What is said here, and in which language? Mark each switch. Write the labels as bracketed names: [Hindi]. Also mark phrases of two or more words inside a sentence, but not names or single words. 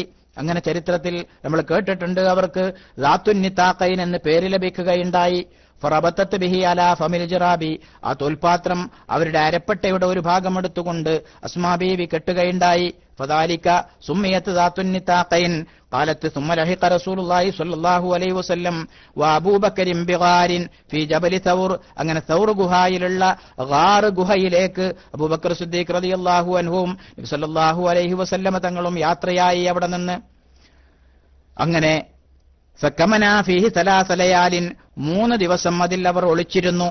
[Malayalam] അങ്ങനെ ചരിത്രത്തിൽ നമ്മൾ കേട്ടിട്ടുണ്ട്, അവർക്ക് [Arabic] ذات النطاقين [Malayalam] എന്ന് പേര് ലഭിക്കുകയുണ്ടായി. [Arabic] فربطته به على فم الجراب, [Malayalam] ആ തോൽപാത്രം അവരുടെ അരപ്പട്ടയുടെ ഒരു ഭാഗം എടുത്തുകൊണ്ട് അസ്മാ ബീവി കെട്ടുകയുണ്ടായി. [Arabic] فلذلك سميت ذات النطاقين. قالت ثم لحق رسول الله صلى الله عليه وسلم وابو بكر بغار في جبل ثور, [Malayalam] അങ്ങനെ സൗർ ഗുഹയിലുള്ള ഗാർ ഗുഹയിലേക്ക് അബൂബക്കർ സിദ്ദീഖ് [Arabic] رضي الله عنهم [Malayalam] നബി [Arabic] صلى الله عليه وسلم [Malayalam] തങ്ങളും യാത്രയായി അവിടെ നിന്ന്. അങ്ങനെ [Arabic] فكمنا فيه ثلاث ليال, [Malayalam] 3 ദിവസം അതിൽ അവർ ഒളിച്ചിരുന്നു.